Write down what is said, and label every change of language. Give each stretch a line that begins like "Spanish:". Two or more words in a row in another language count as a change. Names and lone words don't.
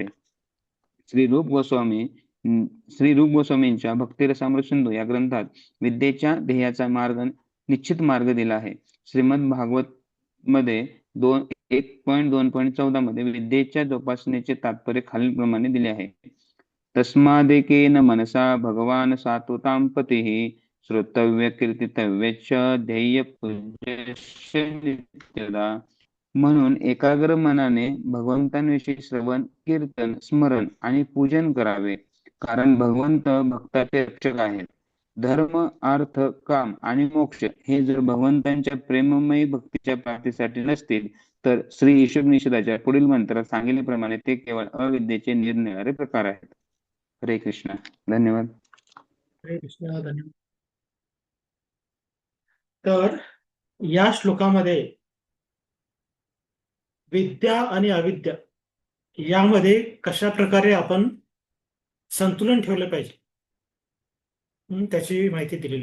Marathi: श्री रूप गोस्वामींच्या भक्तिरसामृत सिंधू या ग्रंथात विद्येच्या ध्येयाचा निश्चित मार्ग दिला आहे. श्रीमद भागवत मध्ये 1.2.14 मध्ये विद्येच्या जोपासनेचे तात्पर्य खालीलप्रमाणे दिले आहे.
Sanskrit: तस्मादेकेन मनसा भगवान सात्वतां पतिः श्रोतव्य कीर्तितव्य च ध्येय पूज्यश्च नित्यदा.
Marathi: म्हणून एकाग्र मनाने भगवंतांविषयी श्रवण, कीर्तन, स्मरण आणि पूजन करावे, कारण भगवंत भक्ताचे रक्षक आहेत. धर्म, अर्थ, काम आणि मोक्ष हे जर भगवंतांच्या प्रेममयी भक्तीच्या प्राप्तीसाठी नसतील तर श्री ईशोपनिषदाच्या पुढील मंत्रात सांगितल्याप्रमाणे ते केवळ अविद्येचे निरनिराळे प्रकार आहेत. हरे कृष्ण. धन्यवाद. हरे कृष्ण. धन्यवाद. तर या श्लोकामध्ये विद्या आणि अविद्या यामध्ये कशा प्रकारे आपण संतुलन ठेवलं पाहिजे त्याची माहिती दिलेली.